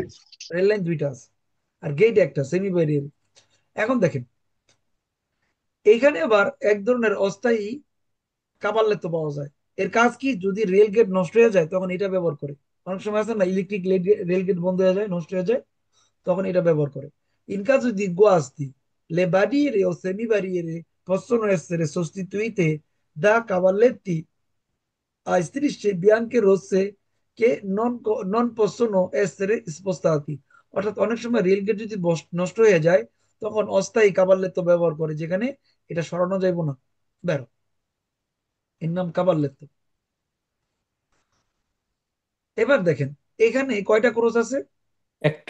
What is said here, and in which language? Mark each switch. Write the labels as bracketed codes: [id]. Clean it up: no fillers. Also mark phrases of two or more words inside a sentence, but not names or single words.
[bn] রেল লাইন দুইটা আছে, আর গেট একটা, সেমি ব্যারিয়ারে। এখন দেখেন এইখানে আবার এক ধরনের অস্থায়ী কাপারলেত্ত পাওয়া যায়। এর কাজ কি? যদি রেল গেট নষ্ট হয়ে যায় তখন এটা ব্যবহার করে। অনেক সময় আছে না, ইলেকট্রিক রেল গেট বন্ধ হয়ে যায়, নষ্ট হয়ে যায়, তখন এটা ব্যবহার করে। [it] In caso di guasti, le barriere o semibarriere possono essere sostituite da cavalletti a strisce bianche e rosse che non possono essere spostati। [bn] অর্থাৎ অনেক সময় রেল গেট যদি নষ্ট হয়ে যায় তখন অস্থায়ী কাবাল্লেত্ত ব্যবহার করে, যেখানে এটা সরানো যাইব না, বেরো, এর নাম কাবাল্লেত্ত। এবার দেখেন এখানে কয়টা ক্রস আছে? একটা।